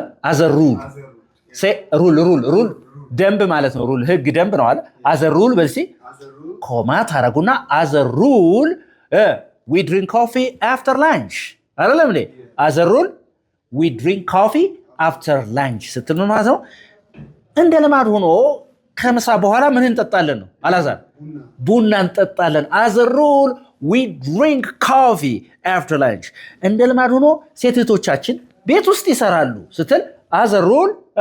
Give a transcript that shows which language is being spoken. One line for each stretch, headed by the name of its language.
English: as a rule say rule
Amharic: ደንብ ማለት ነው። ሩል ህግ ደንብ ነው አይደል?
English: as a rule
Amharic: በልሲ ኮማ ታረጉና
English: as a rule we drink coffee after lunch
Amharic: አይደለም እንዴ?
English: as a rule we drink coffee
Amharic: after lunch ስትል ማለት ነው እንደ ልማድ ሆኖ ከምሳ በኋላ ምን እንጠጣለን ነው አላዛር ቡና እንጠጣለን
English: as a rule we drink coffee after lunch
Amharic: እንደ ልማድ ሆኖ ሴቶቻችን ቤት ውስጥ ይሰራሉ ስትል
English: as a rule